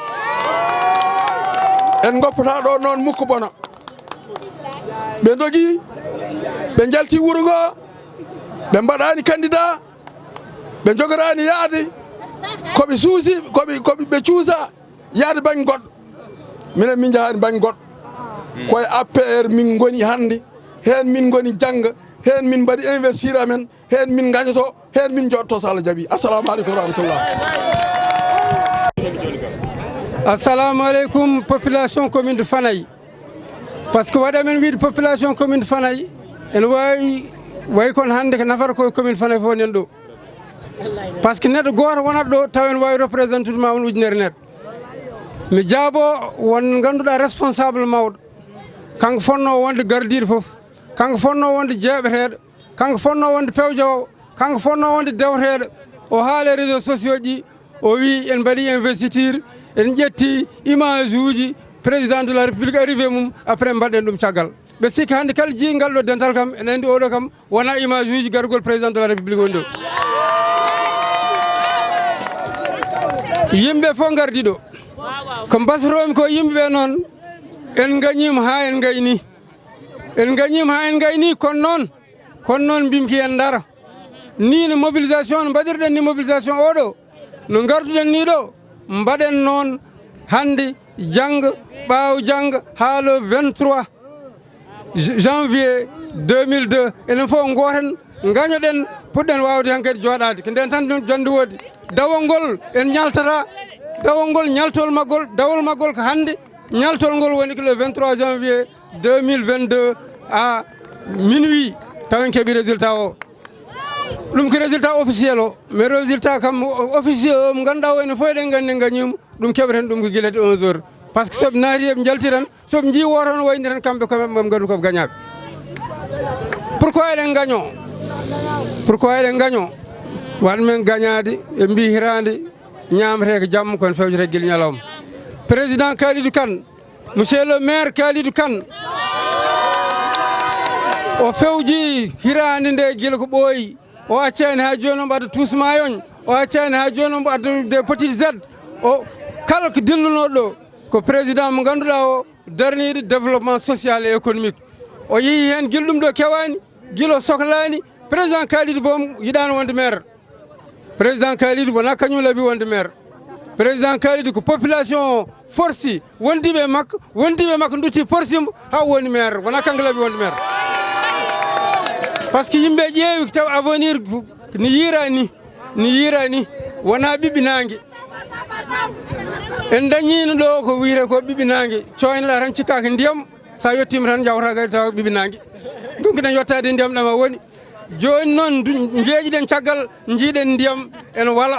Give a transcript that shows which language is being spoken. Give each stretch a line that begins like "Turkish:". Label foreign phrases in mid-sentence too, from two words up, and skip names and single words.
Fula: en goppata ɗo noon mukko bona ɓe dogui ɓe jalti wuuro ngo ɓe mbaɗani candidat ɓe jogorani yaade koɓe suusi ɓe cuusa yaade banggue goɗɗo minen min jahani banggue goɗɗo koye APR min goni hande hen min goni jangga hen min mbaɗi investir amen hen min gañoto hen min jotto so Allah jaaɓi.
Arabic: السلام عليكم ورحمة الله. السلام عليكم
French: population commune de Fanayi. Par ce que
Fula: waɗa men wiide
French: population commune de Fanayi
Fula: ene wayi kon hande ko nafata koye commune Fanayi fof nen ɗo.
French: Par ce que
Fula: neɗɗo goto wonat ɗo taw en wawi représenté ma won ujunere neɗɗo. mi jaabo won ganduɗa responsable mawɗo kanko fonno wonde gardiɗo fof, kanko fonno wonde jeeɓeteɗo, kanko fonno wonde pewjowo, kanko fonno wonde dewteɗo. O haale
French: réseaux sociaux
Fula: ɗi o wi en mbaɗi investiture en ƴetti image uji
French: président de la république arrivé
Fula: mum après mbaɗen ɗum caggal. ɓe sikki hannde kala jii ngal ɗo dental kam en anndi oɗo kam wona image uji gargol
French: président de la république
Fula: woni ɗo. yimɓe fof gardi ɗo ko mbasoromi ko yimɓeɓe noon en gañima ha en gayni, en gañima ha en gayni kono noon mbimki en dara ni no mobilisation no mbaɗirɗen ni mobilisation oɗo no garduɗen ni ɗo mbaɗen noon hande jangga ɓaawo jangga ha
French: le 23 janvier 2002
Fula: enen fof goten gañoɗen puɗɗen wawde han kadi joɗade ko nden tan jonde woodi dawol ngol en ñaltata dawol ngol ñaltol maggol ko hande ñaltol ngol woni ko
French: le 23 janvier 2022 à minuit
Fula: taw en keeɓi résultat o. ɗum ko
French: résultat officiel
Fula: o,
French: mais résultat
Fula: kam officiel o mo ganduɗa o ene fof eɗen gandi gañima ɗum keɓeten ɗum ko guilade
French: 11 heures par ce que
Fula: soɓe naati eɓe jalti tan soɓe jii woto no wayni tan kamɓe koɓe gandu koɓe gañaɓe. pourquoi eɗen gaño wanmen gañade ɓe mbi hirande ñamete ko jamma kono fewjete guila ñalawma. président Kalidou Kane,
French: monsieur le maire
Fula: Kalidou Kane o fewji hirande nde guila ko ɓooyi, o accani ha joni omo adda tusmayoñ, o accani ha joni omo adda
French: des petites aides,
Fula: o kala ko dillunoɗo ɗo ko président mo ganduɗa o darniɗo
French: développement social et économique.
Fula: o yeehi hen guila ɗum ɗo kewani, guila o sohlani. président Kalidou boom yiɗano wonde maire, président Kalidou wona kañum laabi wonde maire. président Kalidou ko population forci wondiɓe makko dutti porsimo ha woni maire, wona kanko laabi wonde maire.
French: par ce que
Fula: yimɓe ƴeewi taw avenir ni yirani wona ɓiɓɓinangue. en dañino ɗo ko wiyete ko ɓiɓɓinangue, coynoɗa tan cikkaka ndiyam sa yettima tan jawta kadi taw ɓiɓɓinangue. donc ɗen yettade ndiyam ɗama woni joni noon jeeƴiɗen caggal jiiɗen ndiyam ene wala.